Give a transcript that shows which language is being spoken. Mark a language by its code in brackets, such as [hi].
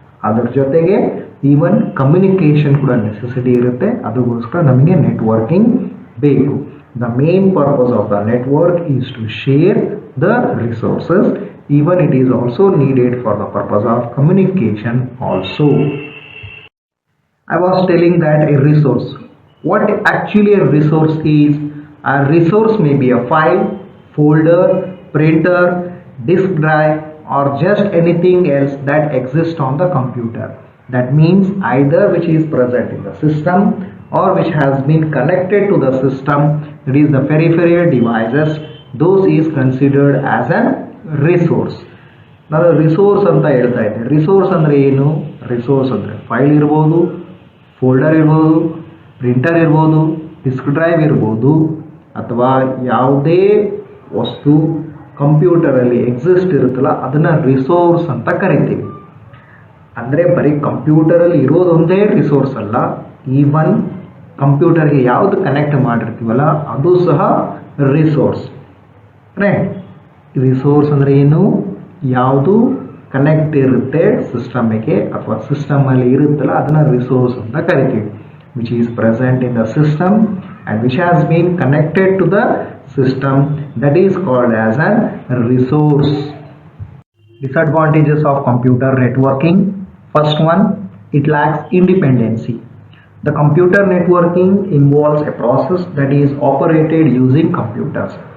[kn] ಅದರ ಜೊತೆಗೆ even communication ಕೂಡ ನೆಸೆಸಿಟಿ ಇರುತ್ತೆ. ಅದಕ್ಕೋಸ್ಕರ ನಮಗೆ ನೆಟ್ವರ್ಕಿಂಗ್ ಬೇಕು. [en] The main purpose of the network is to share the resources. Even it is also needed for the purpose of communication also. I was telling that a resource. What actually a resource is? A resource may be a file, folder, printer, disk drive, or just anything else that exists on the computer. That means either which is present in the system or which has been connected to the system, that is the peripheral devices, those is considered as a resource. [kn] ನಾನು resource ಅಂತ ಹೇಳ್ತಾ ಇದ್ದೆ. Resource ಅಂದರೆ ಏನು? Resource ಅಂದರೆ file ಇರ್ಬೋದು, folder ಇರ್ಬೋದು, printer ಇರ್ಬೋದು, ಡಿಸ್ಕ್ ಡ್ರೈವ್ ಇರ್ಬೋದು, ಅಥವಾ ಯಾವುದೇ ವಸ್ತು ಕಂಪ್ಯೂಟರಲ್ಲಿ ಎಕ್ಸಿಸ್ಟ್ ಇರುತ್ತಲ್ಲ ಅದನ್ನು ರಿಸೋರ್ಸ್ ಅಂತ ಕರಿತೀವಿ. ಅಂದರೆ ಬರೀ ಕಂಪ್ಯೂಟರಲ್ಲಿ ಇರೋದೊಂದೇ ರಿಸೋರ್ಸ್ ಅಲ್ಲ, ಈವನ್ ಕಂಪ್ಯೂಟರ್ಗೆ ಯಾವುದು ಕನೆಕ್ಟ್ ಮಾಡಿರ್ತೀವಲ್ಲ ಅದು ಸಹ ರಿಸೋರ್ಸ್. ರೈಟ್? ರಿಸೋರ್ಸ್ ಅಂದರೆ ಏನು? ಯಾವುದು ಕನೆಕ್ಟ್ ಇರುತ್ತೆ ಸಿಸ್ಟಮಿಗೆ ಅಥವಾ ಸಿಸ್ಟಮಲ್ಲಿ ಇರುತ್ತಲ್ಲ ಅದನ್ನು ರಿಸೋರ್ಸ್ ಅಂತ ಕರಿತೀವಿ. [en] Which is present in the system and which has been connected to the system, that is called as a resource. Disadvantages of computer networking. First one, it lacks independency. The computer networking involves a process that is operated using computers.